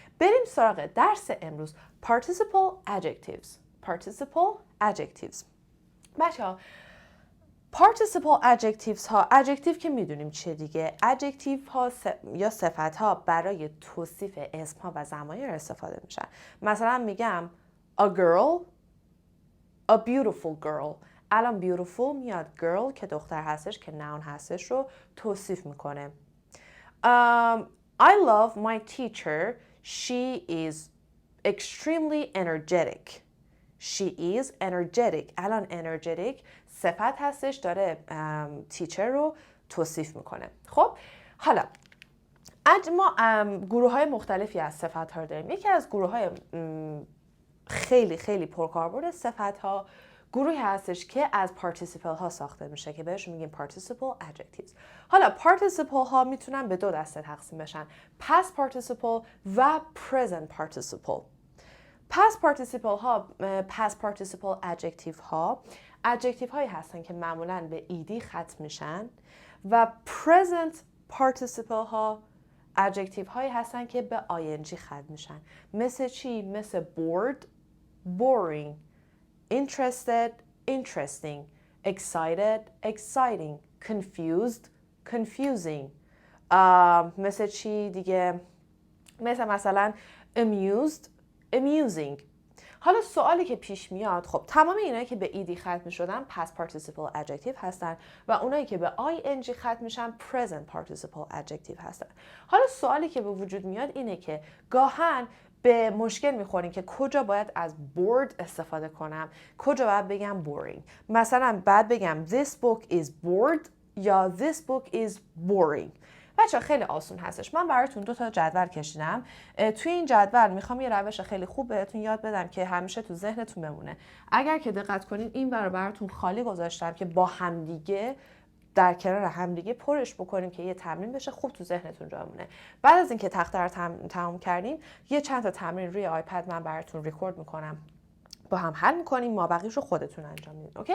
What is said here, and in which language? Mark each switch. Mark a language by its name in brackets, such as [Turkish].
[Persian] بریم سراغ درس امروز. [English] Participle adjectives. Participle adjectives. [Persian] بچه‌ها [English] Participle adjectives [Persian] ها، adjective که میدونیم چیه دیگه. adjective ها یا صفت ها برای توصیف اسم ها و ضمایر استفاده میشن. مثلا میگم [English] a girl، a beautiful girl. [Persian] الان beautiful میاد girl که دختر هستش که noun هستش رو توصیف میکنه. [English] I love my teacher. She is extremely energetic. She is energetic. [Persian] الان energetic صفت هستش، داره تیچر رو توصیف میکنه. خب حالا ما گروه های مختلفی از صفت ها رو داریم. یکی از گروه های خیلی خیلی پرکاربرد صفت ها گروهی هستش که از participle ها ساخته میشه که بهش میگیم participle adjectives. حالا participle ها میتونن به 2 دسته تقسیم بشن: past participle و present participle. past participle adjective ها adjective هایی هستن که معمولاً به ed ختم میشن، و present participle ها adjective هایی هستن که به ing ختم میشن. مثل چی؟ مثل bored، boring، interested، interesting، excited، exciting، confused، confusing. مثل چی دیگه؟ مثلا amused، amusing. حالا سوالی که پیش میاد، خب تمام اینایی که به ایدی ختم میشدن past participle adjective هستن و اونایی که به ing ختم میشن present participle adjective هستن. حالا سوالی که به وجود میاد اینه که گاهن به مشکل میخورین که کجا باید از bored استفاده کنم، کجا باید بگم boring. مثلا بعد بگم [English] this book is bored [Persian] یا [English] this book is boring. [Persian] بچه خیلی آسون هستش. من براتون 2 تا جدول کشیدم. توی این جدول میخوام یه روش خیلی خوب بهتون یاد بدم که همیشه تو ذهنتون بمونه. اگر که دقت کنین این ور براتون خالی گذاشتم که با همدیگه در کنار همدیگه پرش بکنیم که یه تمرین بشه، خوب تو ذهنتون جا بمونه. بعد از اینکه تخته رو تمام کردیم، یه چند تا تمرین روی آیپد من براتون ریکورد میکنم، با هم حل میکنیم، ما بقیه‌شو خودتون انجام میدین.